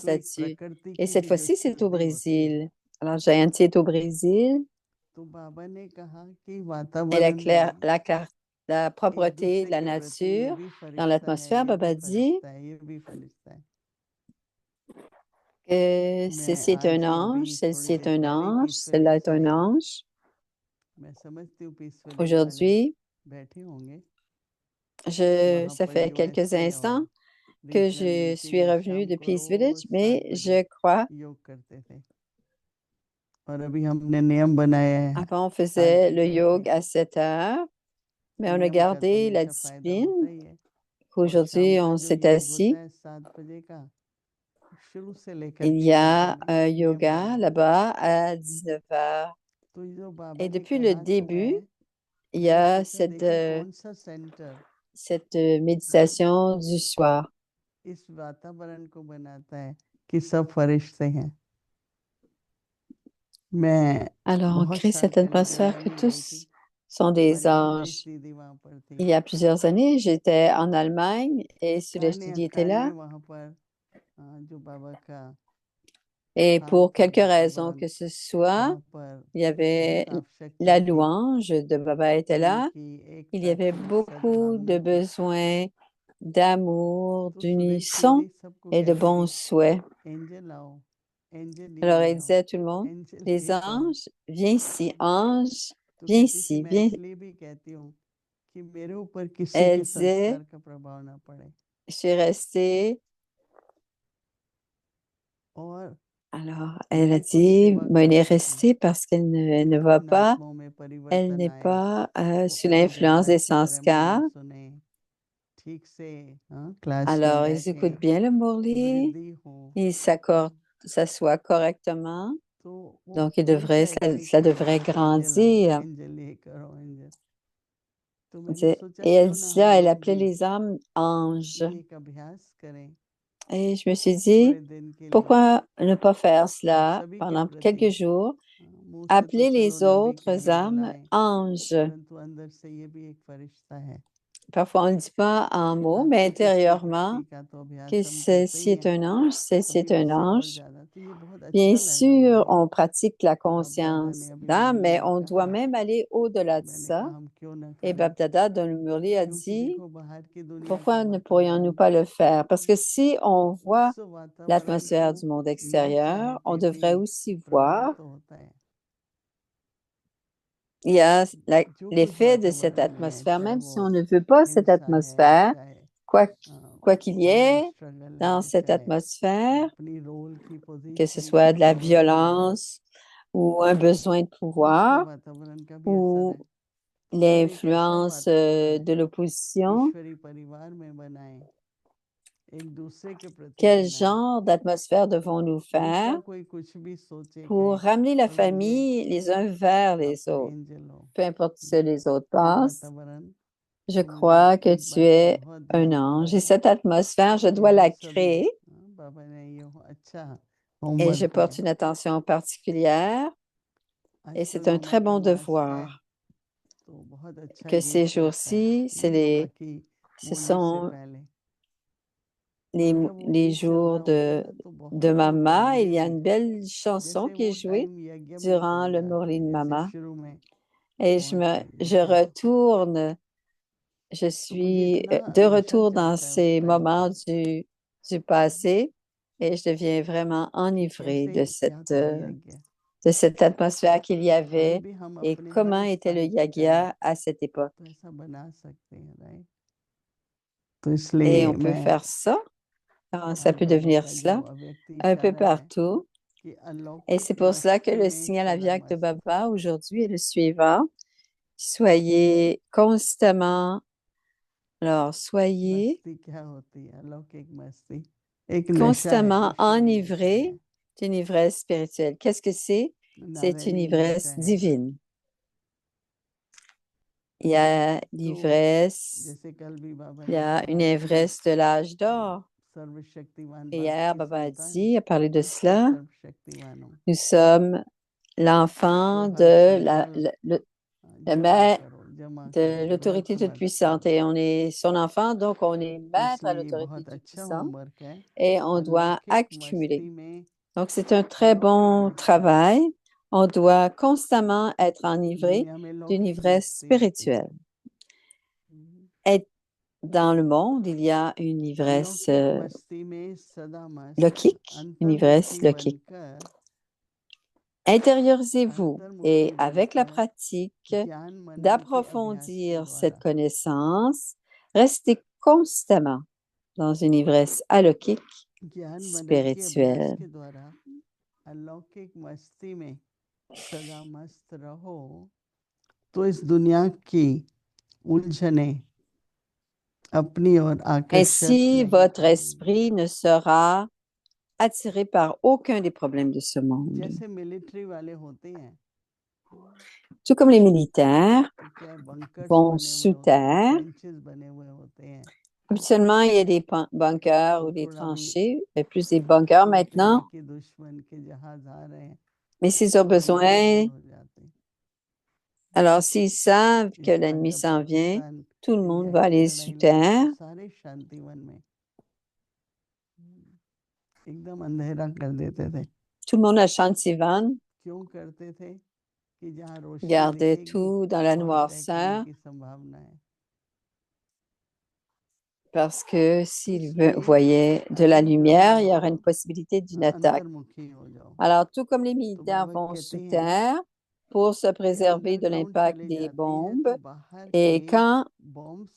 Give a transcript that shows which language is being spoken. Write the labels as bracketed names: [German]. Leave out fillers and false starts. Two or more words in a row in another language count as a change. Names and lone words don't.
[Hindi] तो एक [French] là-dessus. [Hindi] प्रकृति [French] Et [Hindi] की [French] cette [Hindi] भी जो [French] fois-ci, c'est au [Hindi] स्थिति होती है, [French] Brésil. Alors, Jayanti est au Brésil [Hindi] तो बाबा ने कहा कि [French] et [Hindi] वातावरण में [French] la [Hindi] एक [French] propreté de [Hindi] दूसरे [French] la [Hindi] के प्रति ये [French] nature [Hindi] भी [French] dans [Hindi] फरिश्ता है, [French] l'atmosphère, [Hindi] ये भी [French] Baba dit [Hindi] फरिश्ता है, ये भी फरिश्ता है। [French] que [Hindi] मैं [French] ceci est un [Hindi] आज ही अभी [French] ange, [Hindi] थोड़ी [French] celle-ci est [Hindi] देर [French] un [Hindi] पहले ही [French] ange, [Hindi] पीसफुली [French] celle-là est [Hindi] से [French] un [Hindi] आई। [French] ange. [Hindi] मैं समझती हूँ पीसफुली वाले [French] Aujourd'hui, [Hindi] बैठे होंगे, [French] ça fait quelques [Hindi] महापरियूएसए [French] instants [Hindi] और [French] que [Hindi] रीजनल [French] je [Hindi] मिलके [French] suis [Hindi] ये [French] revenue [Hindi] शाम [French] de [Hindi] को [French] Peace [Hindi] रोज [French] Village, mais [Hindi] 7 बजे [French] je crois, [Hindi] योग करते थे। और अभी हमने नियम बनाया है [French] avant on [Hindi] 8 [French] faisait le [Hindi] बजे के। [French] yoga à 7 heures, mais on a [Hindi] नियम का तो [French] gardé la [Hindi] हमेशा फायदा होता [French] discipline [Hindi] ही है। और शाम [French] qu'aujourd'hui [Hindi] का [French] on [Hindi] जो [French] s'est [Hindi] योग होता [French] assis. [Hindi] है 7 बजे का, शुरू से लेकर [French] Il [Hindi] के [French] y [Hindi] ये [French] a [Hindi] तक [French] un [Hindi] नियम [French] yoga [Hindi] बना हुआ है। [French] là-bas à 19 heures. [Hindi] तो जो बाबा [French] Et [Hindi] ने [French] depuis le [Hindi] कहा तो [French] début, [Hindi] है, [French] il y [Hindi] मैंने [French] a [Hindi] सोचा देखूं कौन सा सेंटर [French] cette méditation du soir. [Hindi] इस वातावरण को बनाता है कि सब फरिश्ते हैं। मैं [French] Alors, on [Hindi] बहुत [French] crée [Hindi] साल [French] cette [Hindi] पहले [French] atmosphère que [Hindi] जर्मनी गई थी, [French] tous sont des [Hindi] हमारी सुदेश [French] anges. [Hindi] दीदी वहां पर थी। [French] Il y a plusieurs années, j'étais en Allemagne et Suresh काने Didi était काने là. [Hindi] वहां पर जो बाबा का [French] Et [Hindi] काम [French] pour [Hindi] कर [French] quelque [Hindi] रहे थे [French] raison [Hindi] वहां [French] que ce soit, [Hindi] वहां पर [French] il y avait [Hindi] बहुत आवश्यकता [French] la [Hindi] थी [French] louange de Baba était [Hindi] प्रेम [French] là. [Hindi] की, [French] Il y [Hindi] एकता [French] avait [Hindi] की, [French] beaucoup [Hindi] सद्भावना [French] de [Hindi] की। [French] besoins d'amour, [Hindi] तो सुदेश [French] d'unisson [Hindi] दीदी सबको [French] et de [Hindi] कहती [French] bons [Hindi] थी [French] souhaits. [Hindi] एंजल आओ, एंजल [French] Alors, [Hindi] ये [French] elle [Hindi] आओ, [French] disait à tout le monde, [Hindi] एंजल [French] les [Hindi] ये करो। [French] anges, viens ici, ange, [Hindi] तो [French] viens [Hindi] कहती थी [French] ici, [Hindi] मैं [French] viens. [Hindi] इसलिए भी कहती हूँ कि मेरे ऊपर किसी [French] Elle [Hindi] के [French] disait, [Hindi] संस्कार का प्रभाव ना पड़े। [French] je suis restée. [Hindi] और [French] Alors, elle a [Hindi] मैं कुछ [French] dit, [Hindi] सेवा [French] ben, elle [Hindi] कर [French] est [Hindi] सकूं, [French] restée parce qu'elle ne va [Hindi] जिन [French] pas, [Hindi] आत्माओं में [French] elle [Hindi] परिवर्तन [French] n'est [Hindi] आए [French] pas [Hindi] वो [French] sous [Hindi] आए, जरा [French] l'influence des [Hindi] अच्छी तरह मुरली [French] sanskars. [Hindi] सुने, ठीक से क्लास में [French] Alors, ils [Hindi] बैठे, [French] écoutent bien le Murli, [Hindi] वृद्धि हो। [French] ils s'assoient correctement. [Hindi] तो वो [French] Donc, [Hindi] हमेशा [French] ça devrait [Hindi] एक्सपेक्टेशन थी एंजल आओ, [French] grandir. [Hindi] एंजल ये करो, एंजल। तो [French] Elle [Hindi] मैंने [French] disait- [Hindi] सोचा [French] Et elle [Hindi] क्यों [French] dit [Hindi] ना हम [French] là, elle [Hindi] लोग [French] appelait [Hindi] भी [French] les âmes anges. [Hindi] ये एक अभ्यास करें [French] Et je me suis dit, [Hindi] थोड़े दिन के लिए, [French] pourquoi ne pas faire [Hindi] और [French] cela [Hindi] सभी के [French] pendant [Hindi] प्रति [French] quelques jours [Hindi] मुंह से तो [French] appelez [Hindi] चलो [French] les [Hindi] नबी [French] autres [Hindi] कह के [French] âmes [Hindi] बुलाएं, [French] anges. [Hindi] परंतु अंदर से ये भी एक फरिश्ता है। [French] Parfois, on ne dit pas en mots, mais [Hindi] रात्रि की [French] intérieurement, [Hindi] सृष्टि का तो अभ्यास [French] que [Hindi] हम करते ही [French] ceci est [Hindi] हैं, [French] un ange, ceci [Hindi] कभी [French] est un [Hindi] उससे और [French] ange. [Hindi] ज्यादा। तो ये बहुत [French] Bien [Hindi] अच्छा लगा [French] sûr, [Hindi] मुझे। [French] on pratique la [Hindi] बाप दादा [French] conscience [Hindi] ने अभी [French] d'âme, mais [Hindi] मुरली [French] on [Hindi] में [French] doit [Hindi] कहा, [French] même aller au-delà de [Hindi] मैंने [French] ça. [Hindi] कहा हम क्यों ना [French] Et [Hindi] करें, [French] Bapdada dans le Murli a [Hindi] क्योंकि [French] dit, [Hindi] देखो बाहर की दुनिया का [French] pourquoi ne pourrions-nous [Hindi] वातावरण, [French] pas le faire? Parce que si on voit [Hindi] उस वातावरण [French] l'atmosphère [Hindi] को [French] du monde [Hindi] न [French] extérieur, on [Hindi] चाहते [French] devrait [Hindi] भी [French] aussi voir [Hindi] प्रभाव तो होता है। [French] il y a [Hindi] जो कुछ [French] l'effet de cette [Hindi] वातावरण में है, [French] atmosphère, [Hindi] चाहे [French] même si [Hindi] वो [French] on ne veut pas cette [Hindi] हिंसा है, [French] atmosphère, [Hindi] चाहे [French] quoi qu'il y [English] पावर [French] ait [English] स्ट्रगल [French] dans [Hindi] है, [French] cette [Hindi] चाहे [French] atmosphère, [Hindi] अपनी रोल की [French] que ce [Hindi] पोजीशन [French] soit [Hindi] की [French] de la [Hindi] जरूरत हो, [French] violence ou un besoin de [Hindi] उसके [French] pouvoir [Hindi] वातावरण का भी असर [French] ou [Hindi] है। तो हम एक ऐसा [French] l'influence [Hindi] वातावरण [French] de l'opposition, [Hindi] ईश्वरी परिवार में बनाएं, एक दूसरे के प्रति [French] quel [Hindi] बनाएं। [French] genre d'atmosphère devons-nous [Hindi] दूसरा [French] faire [Hindi] कोई कुछ भी सोचे [French] pour [Hindi] कहे, [French] ramener la [Hindi] अगर ये [French] famille les uns vers les [Hindi] आपका [French] autres, [Hindi] एंजल हो, [French] peu importe ce que les autres [Hindi] ये [French] pensent. [Hindi] वातावरण [French] Je [Hindi] तो मुझे [French] crois que [Hindi] एक [French] tu [Hindi] बात का [French] es [Hindi] बहुत [French] un [Hindi] ध्यान [French] ange [Hindi] पड़ा [French] et cette atmosphère, je [Hindi] कि [French] dois [Hindi] हम [French] la [Hindi] सभी, [French] créer [Hindi] बाबा ने ये अच्छा [French] et [Hindi] होमवर्क [French] je porte [Hindi] दिया। [French] une attention particulière et [Hindi] आजकल [French] c'est un très [Hindi] मामा का [French] bon [Hindi] मास है, [French] devoir [Hindi] तो बहुत अच्छा [French] que ces [Hindi] गिफ्ट रखा है [French] jours-ci, [Hindi] बाबा की [French] ce [Hindi] मुरली से [French] sont [Hindi] पहले। [French] les, [Hindi] और जब वो [French] les [Hindi] गीत चल [French] jours [Hindi] रहा होता है ना तो [French] de [Hindi] बहुत ही [French] Mama. Il y a [Hindi] ब्यूटीफुल, [French] une belle chanson [Hindi] जैसे [French] qui est [Hindi] वो [French] jouée [Hindi] टाइम यज्ञ में [French] durant [Hindi] पहुंच [French] le [Hindi] जाते [French] Murli de [Hindi] हैं, जैसे [French] Mama [Hindi] शुरू में [French] et [Hindi] पहुंचते हैं, [French] je [Hindi] जैसे [French] retourne, je [Hindi] तो मुझे [French] suis [Hindi] इतना [French] de [Hindi] नशा [French] retour dans [Hindi] चढ़ता है उस [French] ces [Hindi] टाइम [French] moments [Hindi] पे [French] du passé et je deviens vraiment [Hindi] कि [French] enivrée [Hindi] कैसे क्या था यज्ञ। [French] de cette atmosphère qu'il y [Hindi] आज [French] avait [Hindi] भी हम [French] et [Hindi] अपने [French] comment [Hindi] हर [French] était le [Hindi] स्थान पे जाएं [French] yagya à cette époque. [Hindi] तो ऐसा बना सकते हैं, राइट। तो [French] Et [Hindi] इसलिए [French] on peut [Hindi] मैं [French] faire ça, ça [Hindi] आज [French] peut [Hindi] बाबा [French] devenir [Hindi] का जो [French] cela [Hindi] अव्यक्त [French] un peu [Hindi] इशारा है [French] partout. [Hindi] कि [French] Et c'est [Hindi] अलौकिक [French] pour cela que [Hindi] मस्ती [French] le [Hindi] में [French] signal [Hindi] सदा [French] aviaque de [Hindi] मस्त। [French] Baba aujourd'hui est le suivant. Soyez constamment, alors soyez [Hindi] मस्ती क्या होती है? अलौकिक मस्ती एक नशा है, [French] constamment [Hindi] ईश्वरी नशा [French] enivré [Hindi] है, [French] d'une ivresse spirituelle. Qu'est-ce que c'est? C'est une [Hindi] नारायणी [French] ivresse [Hindi] नशा है। [French] divine. Il y a [Hindi] तो [French] l'ivresse, [Hindi] जैसे कल भी बाबा [French] il y [Hindi] ने [French] a [Hindi] कहा [French] une [Hindi] कि [French] ivresse de l'âge d'or. [Hindi] सर्वशक्तिमान [French] Et [Hindi] बाप [French] hier, [Hindi] की [French] Baba a [Hindi] संतान, [French] dit, a parlé de [Hindi] मैं खुद [French] cela. [Hindi] सर्वशक्तिमान हूँ। [French] Nous sommes l'enfant [Hindi] तो हर [French] de [Hindi] संकल्प [French] le [Hindi] जमा [French] maître [Hindi] करो, जमा [French] de [Hindi] करो, [French] l'autorité [Hindi] व्यर्थ [French] toute [Hindi] मत [French] puissante [Hindi] करो। [French] et on est son enfant, donc on est [Hindi] तो [French] maître à [Hindi] इसलिए ये [French] l'autorité [Hindi] बहुत [French] toute [Hindi] अच्छा [French] puissante [Hindi] होमवर्क है, [French] et on doit [Hindi] अलौकिक [French] accumuler. [Hindi] मस्ती में [French] Donc c'est un très [Hindi] अलौकिक [French] bon [Hindi] मस्ती। [French] travail. On doit constamment être enivré [Hindi] दुनिया में [French] d'une [Hindi] लौकिक [French] ivresse [Hindi] मस्ती होती है, [French] spirituelle. Et dans le monde, il y a une ivresse [Hindi] अलौकिक मस्ती में सदा मस्त, [French] lokique, une ivresse [Hindi] अंतर्मुखी [French] lokique. [Hindi] बनकर, [French] Intériorisez-vous et [Hindi] अंतर्मुखी [French] avec la [Hindi] बनकर [French] pratique [Hindi] ज्ञान मनन के अभ्यास के [French] d'approfondir cette [Hindi] द्वारा [French] connaissance, restez constamment dans une ivresse alokik [Hindi] ज्ञान मनन के अभ्यास [French] spirituelle. [Hindi] के द्वारा अलौकिक मस्ती में सदा मस्त रहो, तो इस दुनिया की उलझने अपनी ओर आकर्षित [French] Ainsi, [Hindi] नहीं [French] votre [Hindi] करेंगी। [French] esprit ne sera attiré par aucun des problèmes de ce monde. [Hindi] जैसे मिलिट्री वाले होते हैं, [French] Tout comme les militaires [Hindi] तो क्या बंकर्स [French] vont [Hindi] बने हुए [French] sous [Hindi] होते हैं, [French] terre. [Hindi] ट्रेंचेस बने हुए होते हैं, [French] Habituellement, il y a des bunkers ou [Hindi] तो [French] des [Hindi] थोड़ा भी [French] tranchées, mais plus des bunkers [Hindi] सूचते हैं [French] maintenant. [Hindi] कि दुश्मन के जहाज आ रहे हैं, [French] Mais s'ils ont [Hindi] तो ये [French] besoin, [Hindi] तैयार हो जाते हैं। [French] alors s'ils savent que [Hindi] इस बार [French] l'ennemi [Hindi] जब [French] s'en vient, [Hindi] पाकिस्तान [French] tout le monde [Hindi] इंडिया [French] va [Hindi] की [French] aller [Hindi] लड़ाई [French] sous [Hindi] लगी [French] terre. [Hindi] तो सारे शांतिवन में एकदम अंधेरा कर देते थे। [French] Tout le monde à Shantivan [Hindi] क्यों करते थे? कि जहाँ रोशनी [French] gardait [Hindi] दिखेगी [French] tout dans la [Hindi] वहां अटैक होने [French] noirceur [Hindi] की संभावना है। [French] parce que s'ils [Hindi] इसलिए [French] voyaient de la lumière, il y aurait une possibilité d'une attaque. [Hindi] अंतर्मुखी हो जाओ। [French] Alors, tout comme les [Hindi] तो [French] militaires [Hindi] बाबा [French] vont [Hindi] कहते [French] sous [Hindi] हैं [French] terre pour se [Hindi] कि [French] préserver de [Hindi] अंडरग्राउंड [French] l'impact [Hindi] चले [French] des [Hindi] जाते हैं [French] bombes, [Hindi] तो बाहर [French] et [Hindi] के [French] quand, [Hindi] बॉम्ब्स